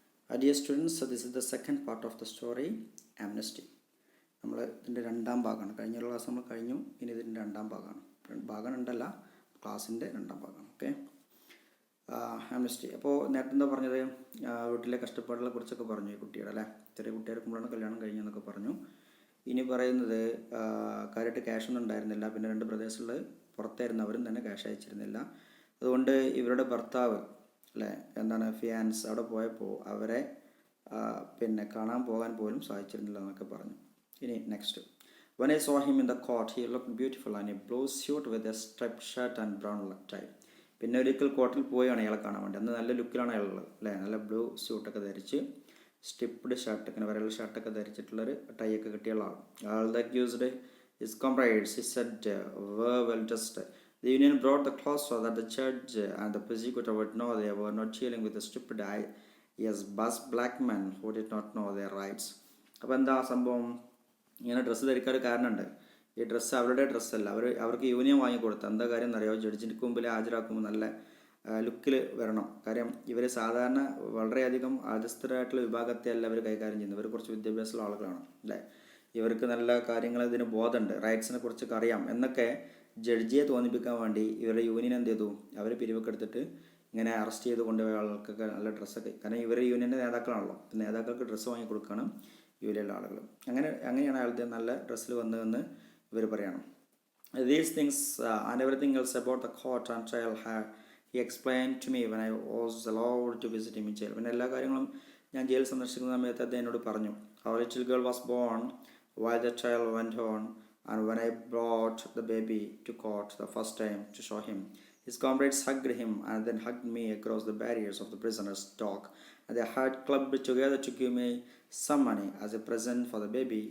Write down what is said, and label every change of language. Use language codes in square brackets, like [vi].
[en] Dear students, so this is the second part of the story, Amnesty. [ml] നമ്മൾ ഇതിൻ്റെ രണ്ടാം ഭാഗമാണ്. കഴിഞ്ഞ ക്ലാസ് നമ്മൾ കഴിഞ്ഞു. ഇനി ഇതിൻ്റെ രണ്ടാം ഭാഗമാണ്. ഭാഗം ഉണ്ടല്ല, ക്ലാസ്സിൻ്റെ രണ്ടാം ഭാഗമാണ്. Okay, Amnesty. അപ്പോൾ നേരത്തെ എന്താ പറഞ്ഞത്, വീട്ടിലെ കഷ്ടപ്പാടുകളെ കുറിച്ചൊക്കെ പറഞ്ഞു. ഈ കുട്ടിയുടെ അല്ലേ, ചെറിയ കുട്ടിയായിരിക്കുമ്പോഴാണ് കല്യാണം കഴിഞ്ഞെന്നൊക്കെ പറഞ്ഞു. ഇനി പറയുന്നത് കാര്യമായിട്ട് ക്യാഷൊന്നും ഉണ്ടായിരുന്നില്ല. പിന്നെ 2 ബ്രദേഴ്സുകൾ പുറത്തായിരുന്നു, അവരും തന്നെ ക്യാഷ് അയച്ചിരുന്നില്ല. അതുകൊണ്ട് ഇവരുടെ ഭർത്താവ് അല്ലേ, എന്താണ് ഫിയാൻസ്, അവിടെ പോയപ്പോൾ അവരെ പിന്നെ കാണാൻ പോകാൻ പോലും സാധിച്ചിരുന്നില്ല എന്നൊക്കെ പറഞ്ഞു. ഇനി next. [en] When I saw him in the court, he looked beautiful in a blue suit with a striped shirt and brown tie. [ml] പിന്നെ ഒരിക്കൽ കോർട്ടിൽ പോയാണ് അയാളെ കാണാൻ വേണ്ടി. അന്ന് നല്ല ലുക്കിലാണ് അയാളുള്ളത് അല്ലേ, നല്ല ബ്ലൂ സ്യൂട്ടൊക്കെ ധരിച്ച് സ്റ്റിപ്ഡ് ഷർട്ട്, ഇങ്ങനെ വരയുള്ള ഷർട്ടൊക്കെ ധരിച്ചിട്ടുള്ളൊരു ടൈ ഒക്കെ കിട്ടിയുള്ള ആൾ. [en] All that used his comrades, he said, were well dressed. The union brought the clothes so that the judge and the prosecutor would know they were not dealing with a stupid bus black men who did not know their rights. [ml] അപ്പോൾ എന്താ സംഭവം, ഇങ്ങനെ dress ധരിക്കാൻ ഒരു കാരണമുണ്ട്. ഈ dress അവരുടെ ഡ്രസ്സല്ല, അവർക്ക് യൂണിയൻ വാങ്ങിക്കൊടുത്ത. എന്താ കാര്യം എന്നറിയാമോ, ജഡ്ജിൻ്റെ മുമ്പിൽ ഹാജരാക്കുമ്പോൾ നല്ല ലുക്കിൽ വരണം. കാര്യം ഇവർ സാധാരണ വളരെയധികം അധസ്ഥരായിട്ടുള്ള വിഭാഗത്തെ അല്ല അവർ കൈകാര്യം ചെയ്യുന്നത്. ഇവർ കുറച്ച് വിദ്യാഭ്യാസമുള്ള ആളുകളാണ് അല്ലേ, ഇവർക്ക് നല്ല കാര്യങ്ങൾ ഇതിന് ബോധമുണ്ട്, റൈറ്റ്സിനെ കുറിച്ചൊക്കെ അറിയാം എന്നൊക്കെ ജഡ്ജിയെ തോന്നിപ്പിക്കാൻ വേണ്ടി ഇവരുടെ യൂണിയൻ എന്ത് ചെയ്തു, അവർ പിരിവൊക്കെ എടുത്തിട്ട് ഇങ്ങനെ അറസ്റ്റ് ചെയ്ത് കൊണ്ടുപോയ ആൾക്കൊക്കെ നല്ല ഡ്രസ്സൊക്കെ, കാരണം ഇവർ യൂണിയൻ്റെ നേതാക്കളാണല്ലോ, നേതാക്കൾക്ക് ഡ്രസ്സ് വാങ്ങി കൊടുക്കണം യൂണിയനിലുള്ള ആളുകൾ. അങ്ങനെയാണ് അയാളുടെ നല്ല ഡ്രസ്സിൽ വന്നതെന്ന് ഇവർ പറയണം. [en] These things and everything else about the court and trial he explained to me when I was allowed to visit him in jail. [ml] പിന്നെ എല്ലാ കാര്യങ്ങളും ഞാൻ ജയിൽ സന്ദർശിക്കുന്ന സമയത്ത് അദ്ദേഹം എന്നോട് പറഞ്ഞു. [en] Our little girl was born while the trial went on, and when I brought the baby to court the first time to show him, his comrades hugged him and then hugged me across the barriers of the prisoner's dock, and they had clubbed together to give me some money as a present for the baby.